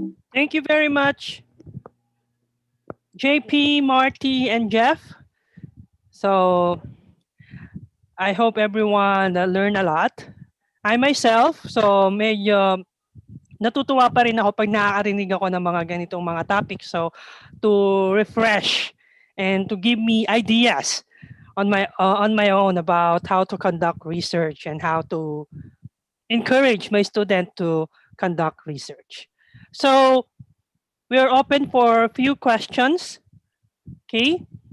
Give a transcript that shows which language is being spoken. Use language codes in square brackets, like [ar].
[en] Thank you very much, JP, Marty, and Jeff. So I hope everyone learned a lot. I myself, [tl] so medyo natutuwa pa rin ako pag nakakarinig ako ng mga ganitong mga topics. [en] So to refresh and to give me ideas on my own about how to conduct research and how to encourage my student to conduct research. So we are open for a few questions. Okay?